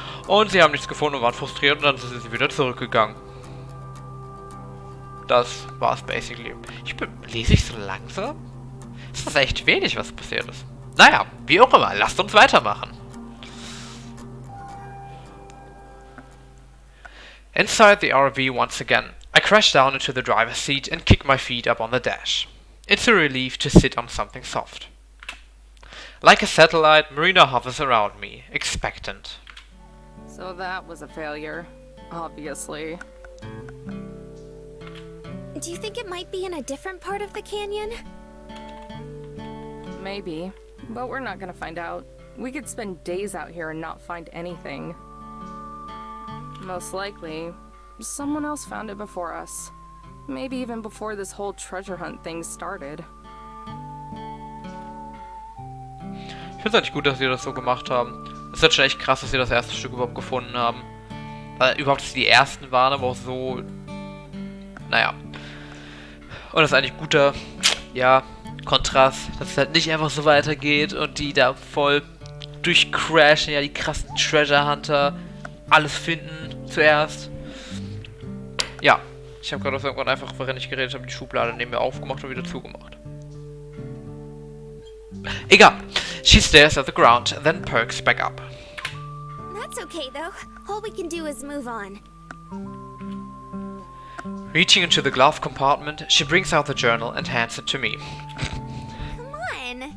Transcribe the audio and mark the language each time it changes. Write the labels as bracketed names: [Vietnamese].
[German] Und sie haben nichts gefunden und waren frustriert und dann sind sie wieder zurückgegangen. Das war's basically. Lese ich so langsam? Das ist echt wenig, was passiert ist. Naja, wie auch immer, lasst uns weitermachen. [English] Inside the RV once again, I crash down into the driver's seat and kick my feet up on the dash. It's a relief to sit on something soft. Like a satellite, Marina hovers around me, expectant. So that was a failure, obviously. Do you think it might be in a different part of the canyon? Maybe, but we're not gonna find out. We could spend days out here and not find anything. Most likely, someone else found it before us. Maybe even before this whole treasure hunt thing started. [German] Ich finde es eigentlich gut, dass sie das so gemacht haben. Es ist halt schon echt krass, dass sie das erste Stück überhaupt gefunden haben. Weil überhaupt die ersten waren, aber auch so... Naja. Und das ist eigentlich guter, ja, Kontrast, dass es halt nicht einfach so weitergeht und die da voll durchcrashen, ja, die krassen Treasure Hunter, alles finden zuerst. Ja, ich habe gerade aus irgendwann einfach, während ich geredet habe, die Schublade neben mir aufgemacht und wieder zugemacht. Egal. [English] She stares at the ground, then perks back up. That's okay, though. All we can do is move on. Reaching into the glove compartment, she brings out the journal and hands it to me. Come on.